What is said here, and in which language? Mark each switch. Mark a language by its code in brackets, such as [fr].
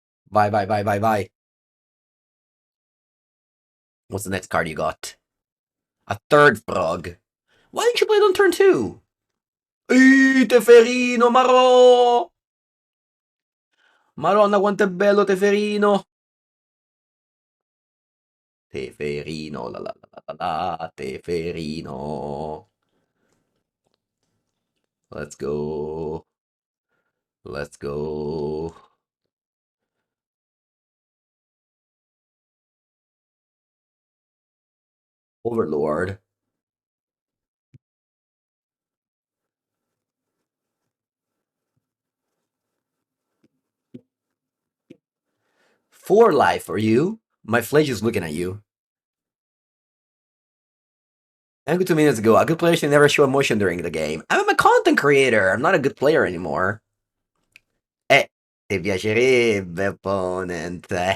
[en] Bye, bye, bye, bye, bye. What's the next card you got? A third frog. Why didn't you play it on turn 2? [it] Teferino, Maro! Maronna, quanto è bello Teferino! Teferino, la la la la la, Teferino. [en] Let's go. Let's go. Overlord. For life, are you? My Phlage is looking at you. And good 2 minutes ago, a good player should never show emotion during the game. I'm a content creator. I'm not a good player anymore. [it] Ti piacerebbe, opponent.